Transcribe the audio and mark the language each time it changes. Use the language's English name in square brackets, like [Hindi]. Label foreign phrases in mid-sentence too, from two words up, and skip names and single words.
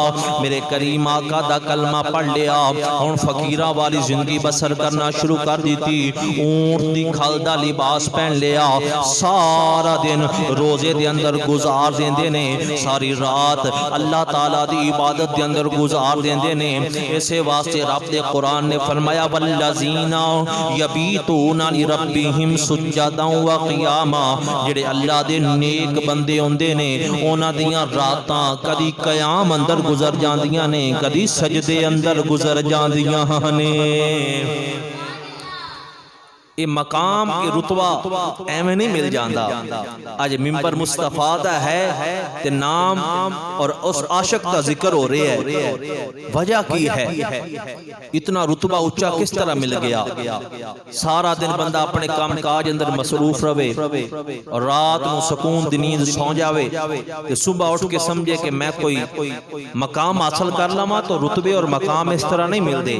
[Punjabi] میرے کریم آقا دا کلمہ پڑھ لیا، ہن فقیراں والی زندگی بسر کرنا شروع کر دیتی، اونٹ دی کھل دا لباس پہن لیا، سارا دن روزے دے اندر گزار دیندے نے، ساری رات اللہ تعالیٰ دی عبادت دے اندر گزار دیندے نے۔ اسے واسطے رب دے قرآن نے فرمایا [Arabic] والذین یبیتون لربہم سجدا وقیاما، [Punjabi] جڑے اللہ دے نیک بندے ہوندے نے انہاں دیاں راتاں کدی قیام اندر گزر جاندیاں نے، کدی سجدے اندر گزر جاندیاں نے۔ یہ مقام یہ رتبہ ایویں نہیں مل جاندا۔ آج ممبر مصطفیٰ دا ہے تے نام اور اس عاشق دا ذکر ہو رہے ہے، وجہ کی ہے؟ اتنا رتبہ اونچا کس طرح مل گیا؟ سارا دن بندہ اپنے کام کاج اندر مصروف رہے اور رات نو سکون دی نیند سو جاوے تے صبح اٹھ کے سمجھے کہ میں کوئی مقام حاصل کر لواں، تو رتبے اور مقام اس طرح نہیں ملدے۔